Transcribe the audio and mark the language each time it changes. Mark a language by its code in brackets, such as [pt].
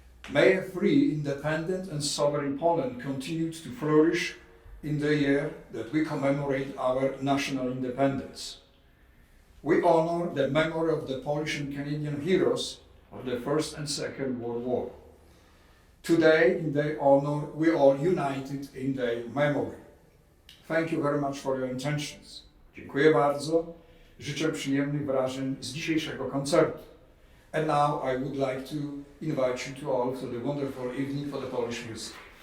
[en] May a free, independent and sovereign Poland continue to flourish in the year that we commemorate our national independence. We honor the memory of the Polish and Canadian heroes of the First and Second World War. Today, in their honor, we are united in their memory. Thank you very much for your intentions. [pl] Dziękuję bardzo. Życzę przyjemnych wrażeń z dzisiejszego koncertu. [en] And now I would like to invite you to all to the wonderful evening for the Polish music.